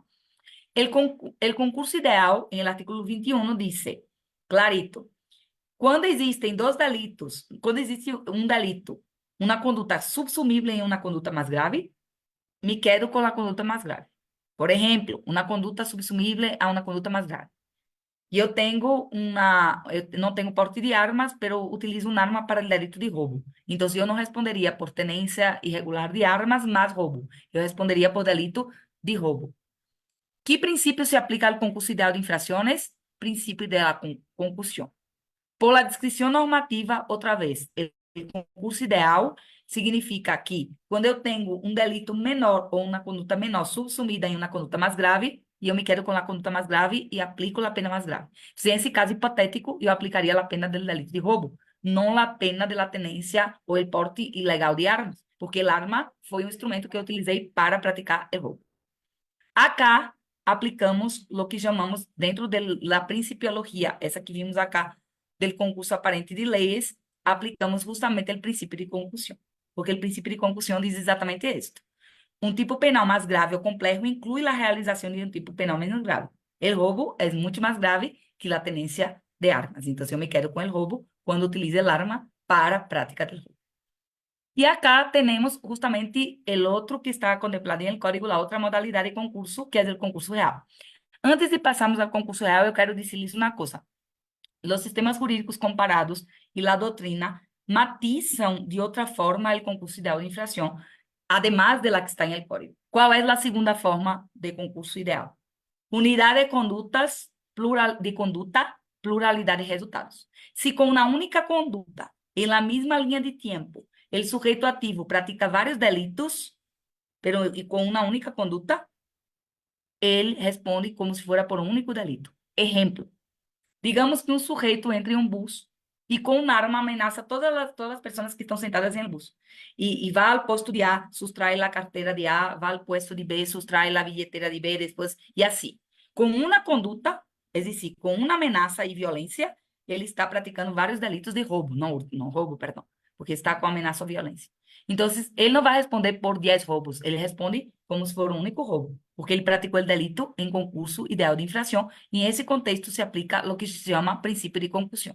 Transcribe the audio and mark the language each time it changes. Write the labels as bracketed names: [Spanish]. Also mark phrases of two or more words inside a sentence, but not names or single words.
[Spanish] El concurso ideal, en el artículo 21, dice, clarito, cuando existen dos delitos, cuando existe un delito, una conducta subsumible en una conducta más grave, me quedo con la conducta más grave. Por ejemplo, una conducta subsumible a una conducta más grave. [Portuguese] Eu não tenho porte de armas, pero utilizo um arma para o delito de roubo. Então, eu não responderia por tenência irregular de armas mais roubo. Eu responderia por delito de roubo. Que princípio se aplica ao concurso ideal de infrações? Princípio de la concussão. Por la descrição normativa, outra vez, o concurso ideal significa que quando eu tenho um delito menor ou uma conduta menor subsumida em uma conduta mais grave, e eu me quedo com a conduta mais grave e aplico a pena mais grave. Se nesse caso hipotético, eu aplicaria a pena do delito de roubo, não a pena [Spanish] de la tenencia [Portuguese] ou [Spanish] el porte ilegal [Portuguese] de armas, porque el arma foi um instrumento que eu utilizei para praticar o roubo. Acá aplicamos o que chamamos, dentro da principiologia, essa que vimos acá, [Spanish] del concurso aparente de leyes, [Portuguese] aplicamos justamente o princípio de concussão, porque o princípio de concussão diz exatamente isto. Um tipo penal mais grave ou complexo inclui a realização de um tipo penal menos grave. O roubo é muito mais grave que a tenencia de armas. Então, eu me quedo com o roubo quando utilizo a arma para a prática do roubo. E acá temos justamente o outro que está contemplado em el código, a outra modalidade de concurso, que é o concurso real. Antes de passarmos ao concurso real, eu quero dizer-lhes uma coisa. Os sistemas jurídicos comparados e a doutrina matizam de outra forma o concurso ideal de infração, [Spanish] además de la que está en el código. ¿Cuál es la segunda forma de concurso ideal? Unidad de conductas, pluralidad de resultados. Si con una única conducta, en la misma línea de tiempo, el sujeto activo practica varios delitos, pero y con una única conducta, él responde como si fuera por un único delito. Ejemplo, digamos que un sujeto entra en un bus y con un arma amenaza a todas las personas que están sentadas en el bus. Y va al puesto de A, sustrae la cartera de A, va al puesto de B, sustrae la billetera de B, después, y así. Con una conducta, es decir, con una amenaza y violencia, [Portuguese] ele está praticando vários delitos de roubo, não roubo, perdão, porque está com ameaça ou violência. Então, ele não vai responder por 10 roubos, ele responde como se for um único roubo, porque ele praticou o delito em concurso ideal de infração, e em esse contexto se aplica o que se chama princípio de concussão.